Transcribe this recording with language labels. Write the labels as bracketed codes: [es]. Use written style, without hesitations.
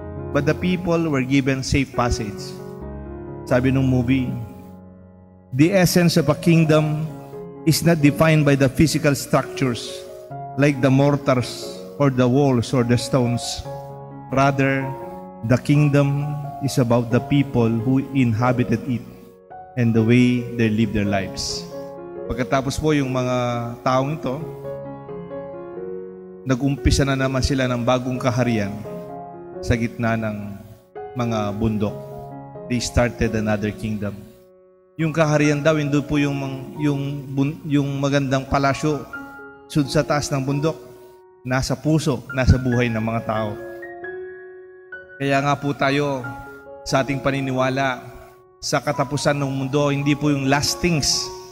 [en] But the people were given safe passage. [tl] Sabi nung movie, [en] the essence of a kingdom is not defined by the physical structures like the mortars or the walls or the stones. Rather, the kingdom is about the people who inhabited it and the way they live their lives. [tl] Pagkatapos po yung mga taong ito, nag-umpisa na naman sila ng bagong kaharian sa gitna ng mga bundok. [en] They started another kingdom. [tl] Yung kaharian daw, hindi po yung magandang palasyo sa taas ng bundok. Nasa puso, nasa buhay ng mga tao. Kaya nga po tayo, sa ating paniniwala, sa katapusan ng mundo, hindi po yung last things.